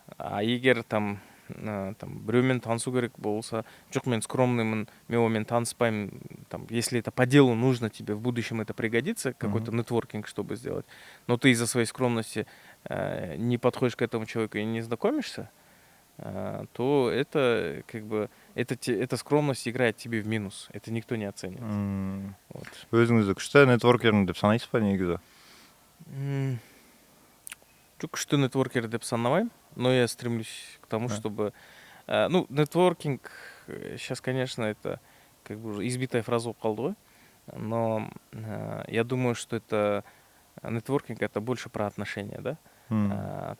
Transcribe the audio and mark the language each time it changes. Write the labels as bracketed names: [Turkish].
[Kazakh] А егер там біреумен танысу керек болса, жоқ, мен скромныймын, мен онымен таныспаймын, [Russian] там, если это по делу нужно тебе, в будущем это пригодится, какой-то нетворкинг, чтобы сделать, но ты из-за своей скромности не подходишь к этому человеку и не знакомишься, то это как бы эта скромность играет тебе в минус. Это никто не оценит. Вот. [Kazakh] Өзіңізді күшті нетворкермін деп санайсыз ба негізі? Жоқ, күшті нетворкер деп санамаймын, [Russian] но я стремлюсь к тому, чтобы... Ну, нетворкинг, сейчас, конечно, это как бы уже избитая фраза [Kazakh] болып қалды ғой, [Russian] но я думаю, что это нетворкинг, это больше про отношения, да?